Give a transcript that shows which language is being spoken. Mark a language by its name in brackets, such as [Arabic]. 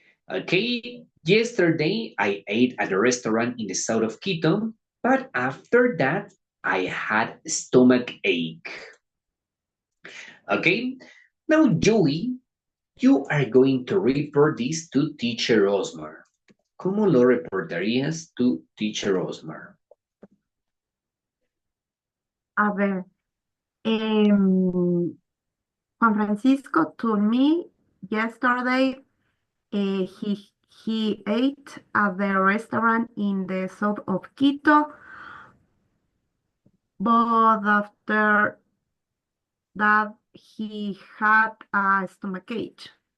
[English] Okay, yesterday I ate at a restaurant in the south of Quito, but after that I had stomach ache. Okay, now Joey, you are going to report this to teacher Osmar. [Spanish] ¿Cómo lo reportarías [English] to teacher [Spanish] Osmar? A ver, [English] Juan Francisco told me yesterday he ate at the restaurant in the south of Quito, but after that he had a stomachache.